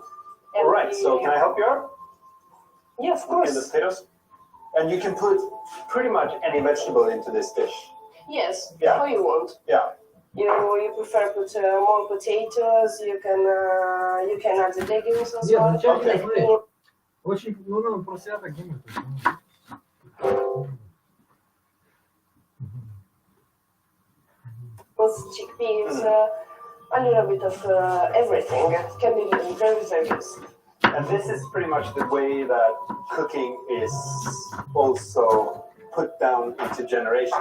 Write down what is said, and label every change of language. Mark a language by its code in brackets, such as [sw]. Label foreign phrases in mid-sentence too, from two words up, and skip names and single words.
[en] And All right. we- So can I help you out? Yeah, of In the course. potatoes. And you can put pretty much any vegetable into this dish. Yes. Yeah. How you want. Yeah. You prefer put more potatoes. You can add the legumes as [it] Io [en] well. [it] non c'è [en] Okay. [it] anche quello. [ru] Очень, ну, просто таким [en] With chickpeas, a little bit of everything. It can be very, very good. And this is pretty much the way that cooking is also put down into generation.